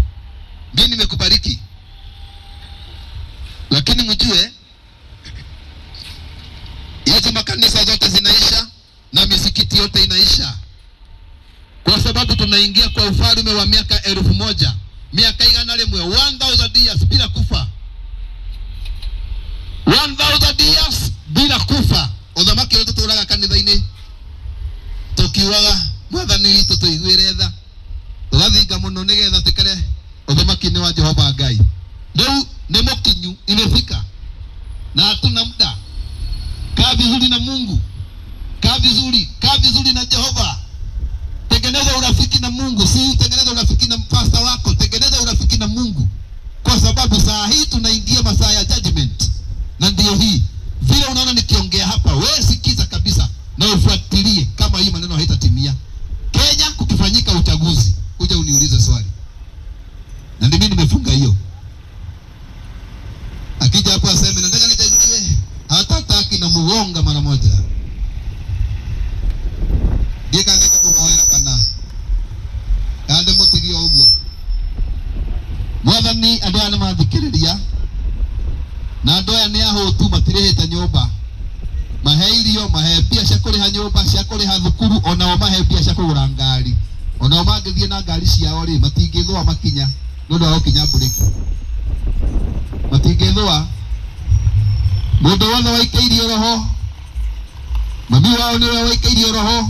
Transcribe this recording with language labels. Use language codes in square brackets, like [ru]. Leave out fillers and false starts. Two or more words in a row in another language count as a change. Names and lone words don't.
[sw] Mimi nimekubariki. Lakini mjue hizo makanisa zote zinaisha na misikiti yote inaisha. Kwa sababu tunaingia kwa ufalme wa miaka 1000. Miaka [ki] igana rimwe [en] 1000 years [sw] bila kufa. [en] 1000 years [sw] bila kufa. [ki] Uthamaki wetu turaga kanitha-ini. Tukiwaga mwathani witu tuiguire tha. Tugathinga muno nigetha tikare uthamaki ni wa Jehova Ngai. [sw] Leo ni mokinyu imefika. Na hatuna muda. Kaa vizuri na Mungu. Kaa vizuri na Jehova. Tengeneza urafiki na Mungu, si tengeneza urafiki na pastor wako, tengeneza urafiki na Mungu. Kwa sababu saa hii tunaingia masaa ya judgment. Na ndio hii. Vile unaona nikiongea hapa, wewe sikiza kabisa na ufuatilie kama hii maneno haitatimia. Kenya kukifanyika uchaguzi, uje uniulize swali. Na ndio mimi nimefunga hiyo. Akija hapo aseme nataka nichaguliwe, hatataki na muonga mara moja. [ki] Dika ngeke kumoera kana. Kande mutirio uguo. Mwathani andu aya mathikiriria. Na andu aya ni ahutu matirihite nyumba. Mahe irio, mahe pia cia kuriha nyumba, cia kuriha mbia cia kugura ngari ona mangithie na ngari ciao ri matingithwa makinya nundu wa kinya bureki matingithwa mundu wothe waikairio roho mami wao niwe waikairio roho